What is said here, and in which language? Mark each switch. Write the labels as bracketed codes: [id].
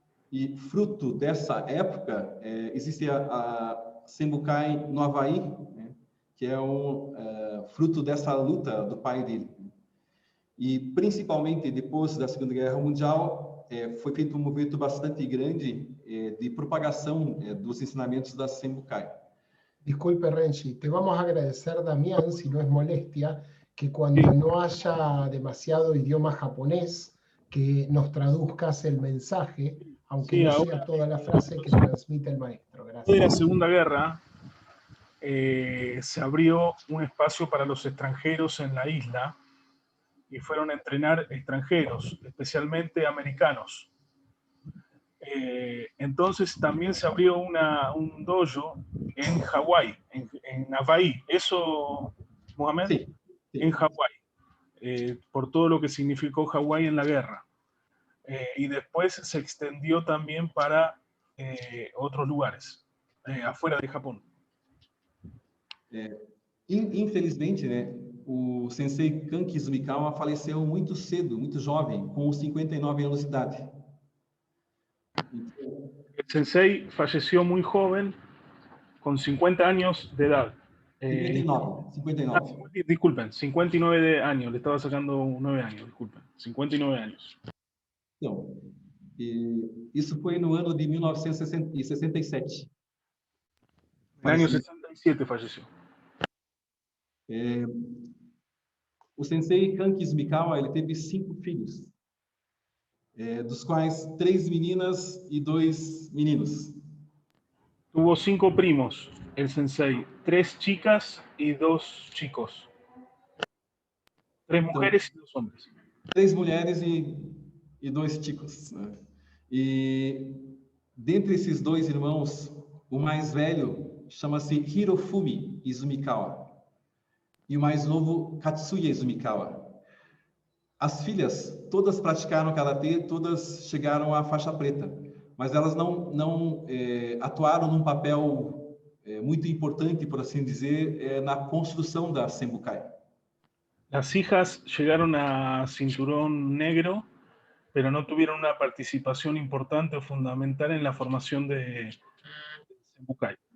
[pt] E fruto dessa época, existe a Senbukai no Havaí, que é fruto dessa luta do pai dele. E, principalmente depois da Segunda Guerra Mundial, foi feito um movimento bastante grande de propagação dos ensinamentos da Senbukai. [es] Disculpe, Renchi, te vamos a agradecer, Damián, si no es molestia, que cuando no haya demasiado idioma japonés, que nos traduzcas el mensaje, aunque Sí, no ahora, sea toda la frase que transmite el maestro. después de la Gracias. Segunda Guerra, se abrió un espacio para los extranjeros en la isla y fueron a entrenar extranjeros, especialmente americanos. Entonces también se abrió un dojo en Hawái, en Hawái. ¿Eso, Mohamed? Sí, sí. En Hawái, por todo lo que significó Hawái en la guerra. Y después se extendió también para otros lugares, afuera de Japón. [pt] Infelizmente, né, o sensei Kanki Izumikawa faleceu muito cedo, muito jovem, com 59 anos de idade. [es] El sensei falleció muy joven, con 50 años de edad. 59. Disculpen, 59 años, le estaba sacando 9 años, disculpen, 59 años. [pt] Então, isso foi no ano de 1967. [es] En el año 67 falleció. [pt] O sensei Kanki Izumikawa, ele teve 5 filhos, dos quais 3 meninas e 2 meninos. [es] Tuvo 5 primos, el sensei, 3 chicas y 2 chicos. 3 mujeres y 2 hombres. [pt] 3 mulheres e 2 chicos, né? E dentre esses 2 irmãos, o mais velho chama-se Hirofumi Izumikawa e o mais novo Katsuya Izumikawa. As filhas todas praticaram karatê, todas chegaram à faixa preta, mas elas não atuaram num papel muito importante, por assim dizer, na construção da Senbukai. [es] Las hijas llegaron a cinturón negro, pero no tuvieron una participación importante o fundamental en la formación de Senbukai.